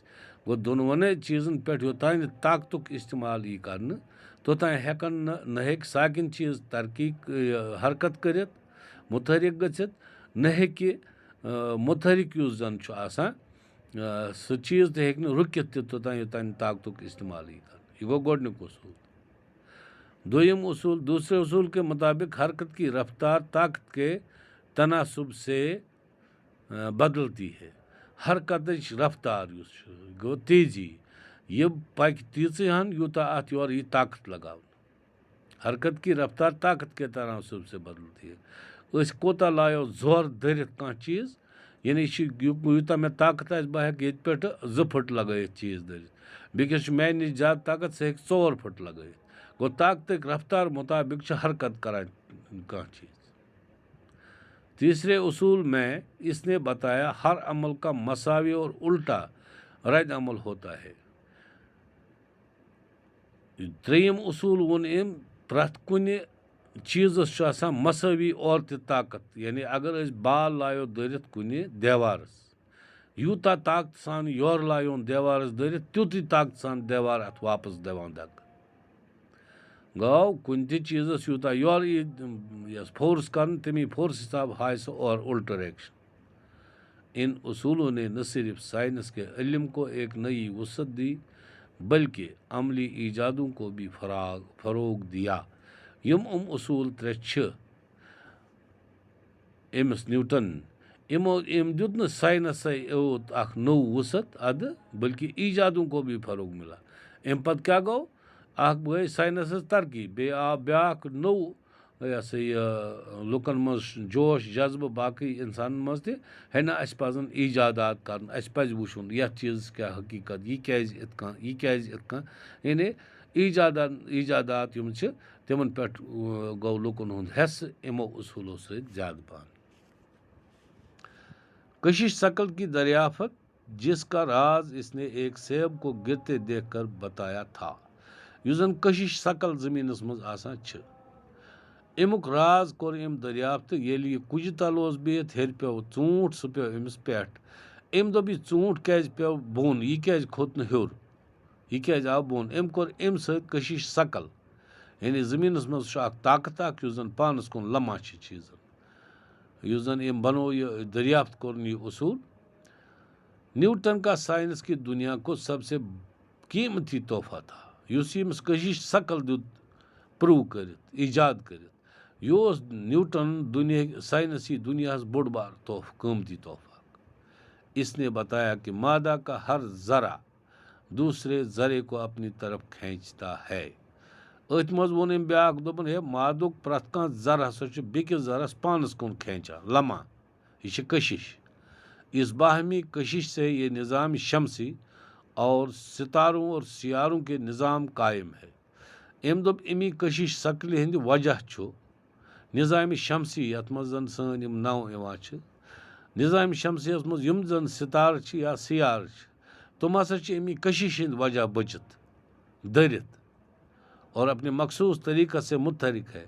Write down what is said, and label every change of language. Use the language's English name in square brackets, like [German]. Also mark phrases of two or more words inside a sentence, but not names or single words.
[Kashmiri] گوٚو دۄنوَنے چیٖزن پٮ۪ٹھ یوٚتانۍ نہٕ طاقتُک استعمال یی کرنہٕ توٚتانۍ ہٮ۪کن نہ ہیٚکہِ ساکن چیٖز ترقی حرکت کٔرِتھ متحرک گٔژھِتھ نہ ہیٚکہِ متحرک یُس زن چھُ آسان سُہ چیٖز تہِ ہیٚکہِ نہٕ رُکِتھ تہِ توٚتانۍ یوٚتانۍ نہٕ طاقتُک استعمال یی کرنہٕ. یہ گوٚو گۄڈنیُک اصوٗل. دوٚیِم اصوٗل، [Urdu] دوسرے اصوٗل کے مطابق حرکت کی رفتار طاقت کے تناسب سے بدلتی ہے. [Kashmiri] حرکتٕچ رفتار یُس چھُ گوٚو تیزی، یہِ پکہِ تیٖژٕے ہن یوٗتاہ اَتھ یورٕ یی طاقت لگاونہٕ. [Urdu] حرکت کی رفتار طاقت کے تناسب سے بدلتی ہے. [Kashmiri] أسۍ کوتاہ لایو زورٕ دٔرِتھ کانٛہہ چیٖز یعنی چھِ یوٗتاہ مےٚ طاقت آسہِ بہٕ ہٮ۪کہٕ ییٚتہِ پٮ۪ٹھٕ 2 پھٕٹ لگٲیِتھ چیٖز دٔرِتھ، بیٚکِس چھُ میانہِ نِش زیادٕ طاقت سُہ ہیٚکہِ 4 پھٕٹ لگٲیِتھ. گوٚو طاقتٕکۍ رفتار مطابق چھِ حرکت کران کانٛہہ چیٖز. [Urdu] تیسرے اصول میں اس نے بتایا ہر عمل کا مساوی اور الٹا رد عمل ہوتا ہے. [Kashmiri] ترٛیٚیِم اصوٗل ووٚن أمۍ پرٛٮ۪تھ کُنہِ چیٖزس چھُ آسان مساوی اور تہِ طاقت. یعنی اگر أسۍ بال لایو دٔرِتھ کُنہِ دیوارس یوٗتاہ طاقتہٕ سان یورٕ لایون دیوارس دٔرِتھ تیُتُے طاقتہٕ سان دیوار اَتھ واپس دِوان دکہٕ. گوٚو کُنہِ تہِ چیٖزس یوٗتاہ یورٕ یی یۄس فورس کرنہٕ تمی فورس حساب ہاوِ سُہ [Urdu] اور الٹا [Kashmiri] ریکشن. [Urdu] ان اصولوں نے نہ صرف سائنس کے علم کو ایک نئی وسعت دی بلکہ عملی ایجادوں کو بھی فروغ دیا. [Kashmiri] یم اصوٗل 3 چھِ أمِس نیوٹن أمۍ دیُت نہٕ ساینسے یوت اکھ نوٚو وسعت ادٕ [Urdu] بلکہ ایجادوں کو بھی فروغ ملا. [Kashmiri] امہِ پتہٕ کیٛاہ گوٚو؟ اکھ گٔے ساینسٕچ ترقی، بیٚیہِ آو بیٛاکھ نوٚو یہِ ہسا یہِ لُکن منٛز جوش جذبہٕ باقٕے انسانن منٛز تہِ ہے نہ اَسہِ پزن ایجادات کرُن، اَسہِ پزِ وٕچھُن یتھ چیٖزس کیٛاہ حقیٖقت، یہِ کیٛازِ یِتھ کٔنۍ یہِ کیٛازِ یِتھ کٔنۍ. یعنی ایجادات یِم چھِ تِمن پٮ۪ٹھ گوٚو لُکن ہُنٛد حصہٕ یِمو اصوٗلو سۭتۍ زیادٕ پہن. [Urdu] کشش شکل کی دریافت جس کا راز اس نے ایک سیب کو گرتے دیکھ کر بتایا تھا. [Kashmiri] یُس زن کشش شکل زٔمیٖنس منٛز آسان چھِ امیُک راز کوٚر أمۍ دریافت ییٚلہِ یہِ کُجہِ تل اوس بِہِتھ ہیٚرِ پیوٚو ژوٗنٛٹھ سُہ پیوٚو أمِس پٮ۪ٹھ. أمۍ دوٚپ یہِ ژوٗنٛٹھ کیٛازِ پیوٚو بۄن، یہِ کیٛازِ کھوٚت نہٕ ہیوٚر، یہِ کیٛازِ آو بۄن. أمۍ کوٚر اَمہِ سۭتۍ کشش شکل. یعنی زٔمیٖنس منٛز چھُ اکھ طاقت اکھ یُس زن پانس کُن لمان چھِ چیٖزن. یُس زن أمۍ بنوو یہِ دریافت کوٚرُن یہِ اصوٗل. [Urdu] نیوٹن کا سائنس کی دنیا کو سب سے قیمتی تحفہ تھا. [Kashmiri] یُس ییٚمِس کشش شکل دیُت پروٗو کٔرِتھ ایجاد کٔرِتھ یہِ اوس نیوٹن سائنسی دنیاہس بوٚڑ بار تحفہٕ، قۭمتی تحفہ. [Urdu] اس نے بتایا کہ مادہ کا ہر ذرہ دوسرے ذرے کو اپنی طرف کھینچتا ہے. [Kashmiri] أتھۍ منٛز ووٚن أمۍ بیٛاکھ دوٚپُن ہے مادُک پرٛٮ۪تھ کانٛہہ ذرٕ ہسا چھُ بیٚکِس ذرس پانس کُن کھینچان لمان. یہ چھِ کشش. [Urdu] اس باہمی کشش سے یہ نظام شمسی اور ستاروں اور سیاروں کے نظام قائم ہے. [Kashmiri] أمۍ دوٚپ امی کشش شکلہِ ہٕنٛدِ وجہ چھُ نظام شمسی یتھ منٛز زن سٲنۍ یِم نو یِوان چھِ نظام شمسی یس منٛز یِم زن ستارٕ چھِ یا سیارٕ چھِ تِم ہسا چھِ امی کشش ہٕنٛدِ وجہ بٔچِتھ دٔرِتھ [Urdu] اور اپنے مخصوص طریقہ سے متحرک ہے.